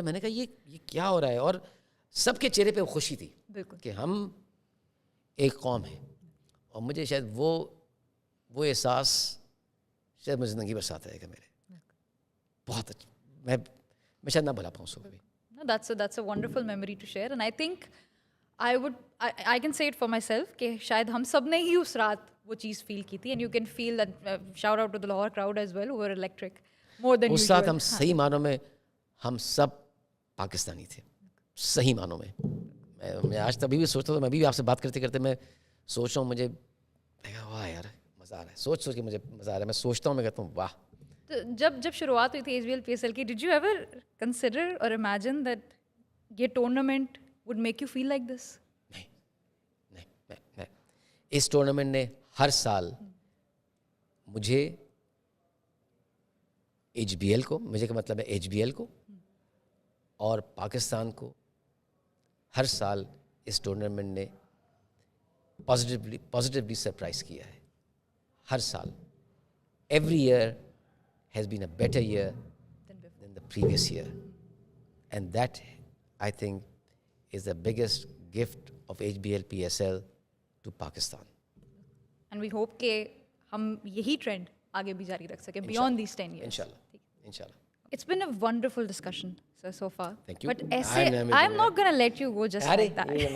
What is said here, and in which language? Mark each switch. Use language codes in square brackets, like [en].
[ur] میں نے کہا یہ کیا ہو رہا ہے, اور سب کے چہرے پہ خوشی تھی کہ ہم ایک قوم ہیں. اور مجھے شاید وہ احساس شاید مجھے زندگی بھر ساتھ رہے گا میرے. بہت اچھا, میں شاید نہ بھلا پاؤں اس کو کبھی. [en] No, that's a wonderful memory to share, and I think I can say it for myself [ur] کہ شاید ہم سب نے ہی اس رات وہ چیز فیل کی تھی, [en] and you can feel that. Shout out to the Lahore crowd as well who were electric more than usual. [ur] اس رات ہم صحیح معنوں میں ہم سب پاکستانی تھے, صحیح معنوں میں. میں آج تبھی بھی سوچتا ہوں, میں بھی آپ سے بات کرتے کرتے میں سوچ رہا ہوں, مجھے واہ یار مزہ آ رہا ہے, سوچ کے مجھے مزہ آ رہا ہے. میں سوچتا ہوں, میں کہتا ہوں واہ. تو جب شروعات ہوئی تھی HBL PSL کی, [en] did you ever consider or imagine that [ur] یہ tournament [en] Would make you feel like this? [ur] نہیں, اس ٹورنامنٹ نے ہر سال مجھے HBL کو, مجھے کا مطلب ہے HBL کو اور پاکستان کو, ہر سال اس ٹورنامنٹ نے پازیٹیولی سرپرائز کیا ہے. ہر سال, [en] Every year has been a better year than the previous year, and that I think is the biggest gift of HBL PSL to Pakistan. And we hope [ur] کہ ہم یہی ٹرینڈ آگے بھی جاری رکھ سکیں [en] beyond these 10 years. Inshallah. It's been a wonderful discussion, sir, so far. Thank you. But I'm not going to let you go just like that.